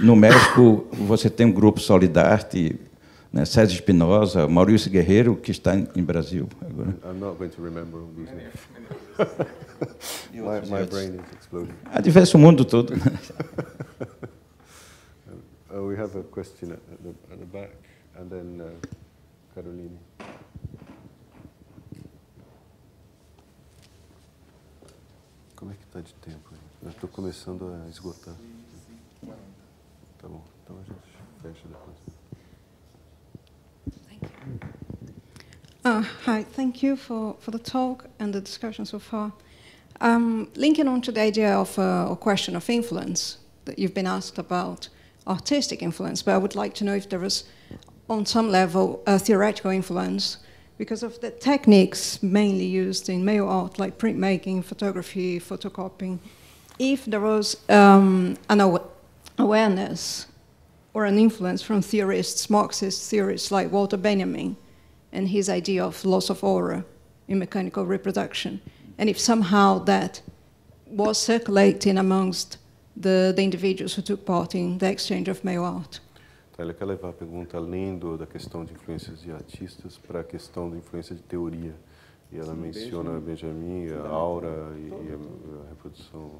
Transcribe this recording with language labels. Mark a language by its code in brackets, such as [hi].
[pt] No México, você tem um grupo Solidarte, né, César Espinosa, Maurício Guerreiro, que está em Brasil agora. [en] I'm not going to remember all these names. my brain is exploding. [pt] Há diverso mundo todo. [en] We have a question at the back, and then Caroline. [pt] Como é que está de tempo? Eu estou começando a esgotar. Tá bom, então a gente fecha depois. [en] Hi, thank you for the talk and the discussion so far. Linking on to the idea of a question of influence that you've been asked about, artistic influence, but I would like to know if there was, on some level, a theoretical influence because of the techniques mainly used in mail art, like printmaking, photography, photocopying. If there was an awareness or an influence from theorists, Marxist theorists like Walter Benjamin, and his idea of loss of aura in mechanical reproduction, and if somehow that was circulating amongst the individuals who took part in the exchange of mail art. [pt] Então, ela quer levar a pergunta além da questão de influências de artistas para a questão da influência de teoria. E ela menciona Benjamin, a aura e a reprodução.